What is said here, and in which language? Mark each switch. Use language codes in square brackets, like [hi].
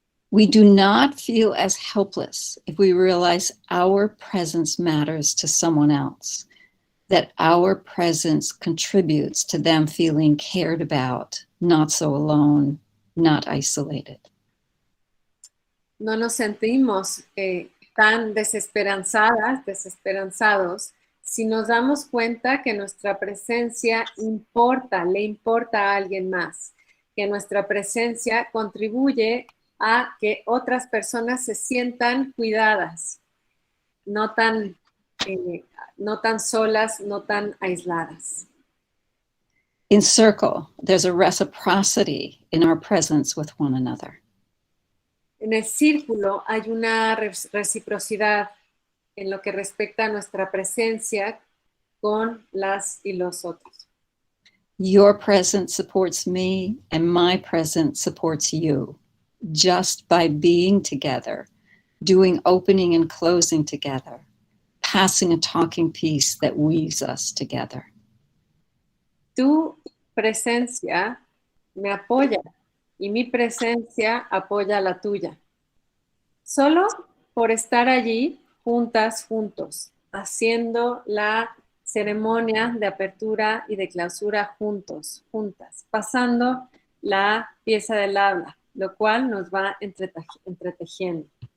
[en] We do not feel as helpless if we realize our presence matters to someone else, that our presence contributes to them feeling cared about, not so alone, not isolated. [es] No nos sentimos tan desesperanzados, si nos damos cuenta que nuestra presencia le importa a alguien más, que nuestra presencia contribuye a que otras personas se sientan cuidadas, no tan solas, no tan aisladas. [en] In Circle, there's a reciprocity in our presence with one another. [es] En el círculo hay una reciprocidad en lo que respecta a nuestra presencia con las y los otros. [en] Your presence supports me and my presence supports you. Just by being together, doing opening and closing together, passing a talking piece that weaves us together. [es] Tu presencia me apoya y mi presencia apoya la tuya. Solo por estar allí, juntos, haciendo la ceremonia de apertura y de clausura juntas, pasando la pieza del habla, lo cual nos va entretejiendo.